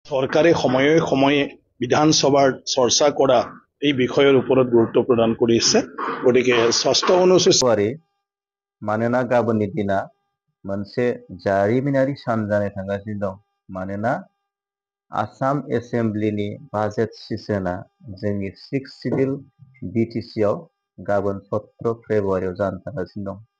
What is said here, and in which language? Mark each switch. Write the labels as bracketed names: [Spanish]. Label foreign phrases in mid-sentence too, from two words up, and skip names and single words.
[Bangla] সরকারে সময়ে সময়ে বিধানসভার চর্চা করা এই বিষয়ের উপর গুরুত্ব প্রদান করেছে গতিকে ষষ্ঠ অনুসূচি [Bodo] मानोना गाबोननि दिना मोनसे जारिमिनारि सान जानो थांगासिनो दं मानोना आसाम [English] assembly budget session [Bodo] जोंनि 6 सिडिउल बिटिसि आव गाबोन 17 फेब्रुवारियाव जानो थांगासिनो दं